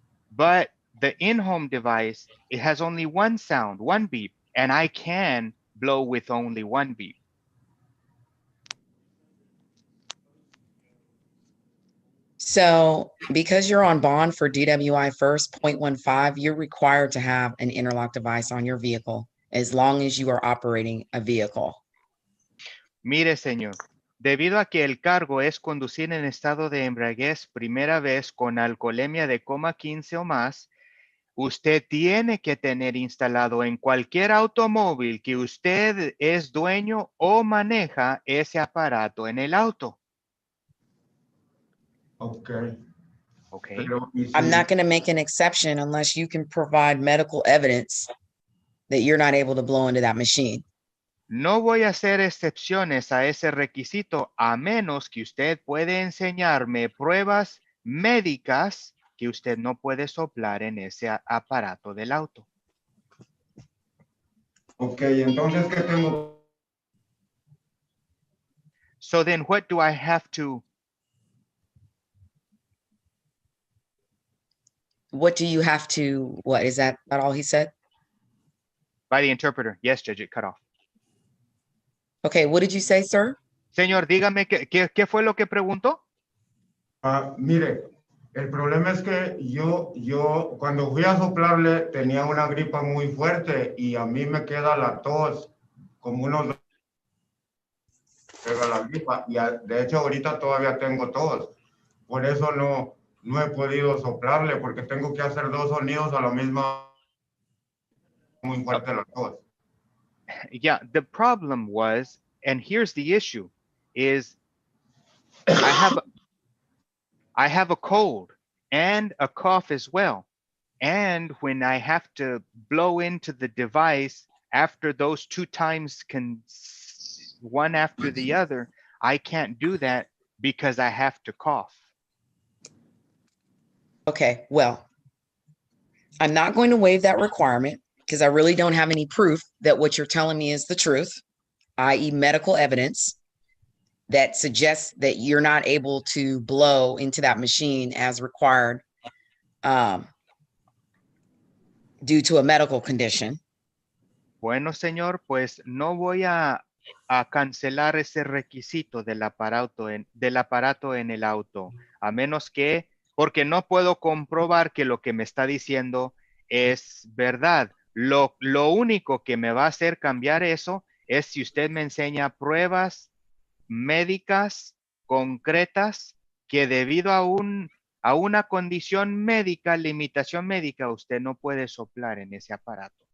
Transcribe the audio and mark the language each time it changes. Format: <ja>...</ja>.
<en>But the in-home device, it has only one sound, one beep, and I can blow with only one beep. So because you're on bond for DWI first 0.15, you're required to have an interlock device on your vehicle as long as you are operating a vehicle.</en> <es>Mire, señor, debido a que el cargo es conducir en estado de embriaguez primera vez con alcoholemia de 0,15 o más, usted tiene que tener instalado en cualquier automóvil que usted es dueño o maneja ese aparato en el auto. Ok. Okay. Pero, ¿y si-</es> <en>I'm not going to make an exception unless you can provide medical evidence that you're not able to blow into that machine.</en> <es>No voy a hacer excepciones a ese requisito a menos que usted puede enseñarme pruebas médicas que usted no puede soplar en ese aparato del auto. Ok, entonces, ¿qué tengo?</es> <en>So then what do I have to? What do you have to, what is that about all he said? By the interpreter. Yes, Judge, it cut off. Okay, what did you say, sir?</en> <es>Señor, dígame, ¿qué fue lo que preguntó? Mire, el problema es que yo cuando fui a soplarle tenía una gripa muy fuerte y a mí me queda la tos como unos pega la gripa y de hecho ahorita todavía tengo tos. Por eso no he podido soplarle porque tengo que hacer dos sonidos a la misma muy fuerte la tos.</es> <en>Yeah, the problem was, and here's the issue, is I have a cold and a cough as well. And when I have to blow into the device after those two times, one after the other, I can't do that because I have to cough. Okay, well, I'm not going to waive that requirement because I really don't have any proof that what you're telling me is the truth, i.e. medical evidence that suggests that you're not able to blow into that machine as required due to a medical condition.</en> <es>Bueno, señor, pues no voy a cancelar ese requisito del aparato en el auto, a menos que, porque no puedo comprobar que lo que me está diciendo es verdad. Lo único que me va a hacer cambiar eso es si usted me enseña pruebas médicas concretas que debido a una condición médica, limitación médica, usted no puede soplar en ese aparato.</es>